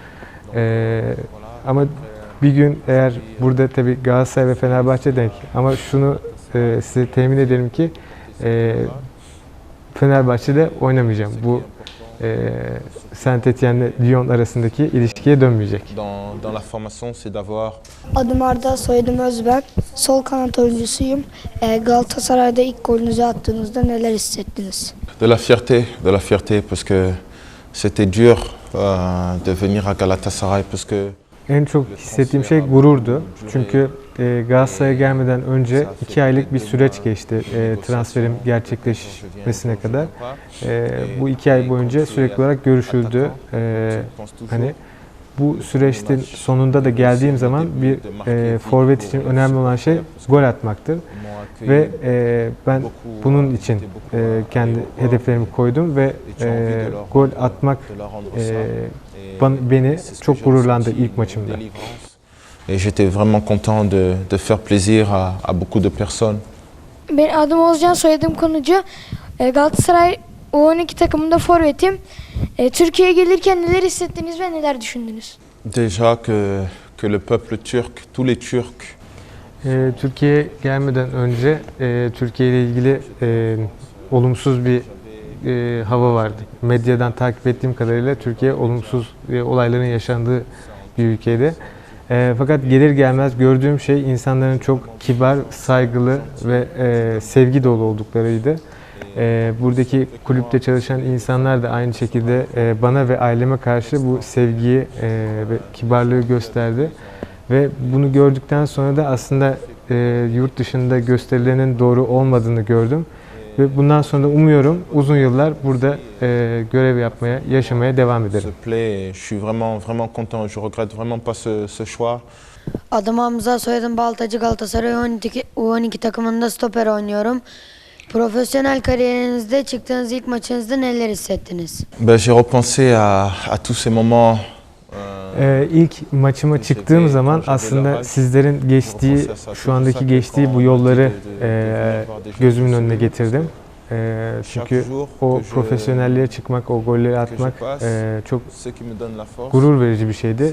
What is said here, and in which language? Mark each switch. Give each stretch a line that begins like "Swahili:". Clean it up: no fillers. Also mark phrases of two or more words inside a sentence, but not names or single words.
Turkish: Ama bir gün eğer burada tabii Galatasaray ve Fenerbahçe denk ama şunu size temin edelim ki Fenerbahçe'de oynamayacağım. Bu Saint-Étienne ile Lyon arasındaki ilişkiye dönmeyecek.
French: Dans la formation, c'est d'avoir.
Turkish: Adım Arda, soyadım Özberk. Sol kanat oyuncusuyum. Galatasaray'da ilk golünüzü attığınızda neler hissettiniz?
French: De la fierté parce que c'était dur de venir à Galatasaray parce que
Turkish: en çok hissettiğim şey gururdu. Çünkü Galatasaray'a gelmeden önce 2 aylık bir süreç geçti transferim gerçekleşmesine kadar. Bu 2 ay boyunca sürekli olarak görüşüldü. Hani bu süreçtin sonunda da geldiğim zaman bir forvet için önemli olan şey gol atmaktır. Ve ben bunun için kendi hedeflerimi koydum ve gol atmak beni çok gururlandı ilk maçımda.
French: Et j'étais vraiment content de faire plaisir à beaucoup de personnes.
Turkish: Benim adım Oğuzcan, soyadım Konucu. Galatasaray U12 takımında forvetim. Türkiye'ye gelirken neler hissettiniz ve neler düşündünüz?
French: Déjà que le peuple turc, tous les Turcs.
Turkish: Türkiye'ye gelmeden önce Türkiye ile ilgili olumsuz bir hava vardı. Medyadan takip ettiğim kadarıyla Türkiye olumsuz olayların yaşandığı bir ülkeydi. Fakat gelir gelmez gördüğüm şey insanların çok kibar, saygılı ve sevgi dolu olduklarıydı. Buradaki kulüpte çalışan insanlar da aynı şekilde bana ve aileme karşı bu sevgiyi ve kibarlığı gösterdi. Ve bunu gördükten sonra da aslında yurt dışında gösterilerinin doğru olmadığını gördüm. Ve bundan sonra da umuyorum uzun yıllar burada görev yapmaya, yaşamaya devam ederim.
French: Je suis vraiment content. Je regrette vraiment pas ce choix.
Turkish: Adım Hamza, soyadım Baltacı. Galatasaray U12 takımında stoper oynuyorum. Profesyonel kariyerinizde çıktığınız ilk maçınızda neler hissettiniz?
French: J'ai repensé à tous ces moments.
Turkish: İlk maçıma çıktığım zaman aslında sizlerin geçtiği, şu andaki geçtiği bu yolları gözümün önüne getirdim. Çünkü o profesyonelliğe çıkmak, o golleri atmak çok gurur verici bir şeydi.